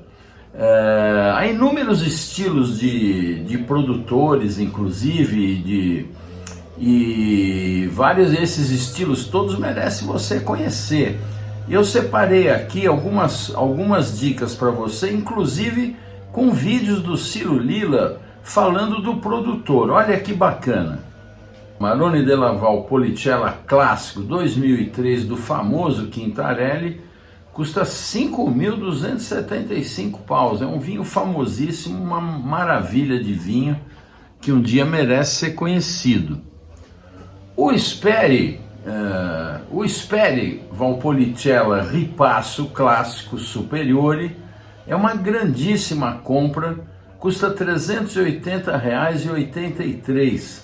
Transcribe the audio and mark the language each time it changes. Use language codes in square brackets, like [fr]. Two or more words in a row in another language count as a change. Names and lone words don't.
[pt] Há inúmeros estilos de produtores, inclusive, e vários desses estilos, todos merecem você conhecer. Eu separei aqui algumas dicas para você, inclusive com vídeos do Ciro Lilla falando do produtor. Olha que bacana. Amarone della Valpolicella clássico 2003 do famoso Quintarelli custa 5.275 paus. É um vinho famosíssimo, uma maravilha de vinho que um dia merece ser conhecido. O Sperry Valpolicella Ripasso Clássico Superiore é uma grandíssima compra, custa R$ 380,83.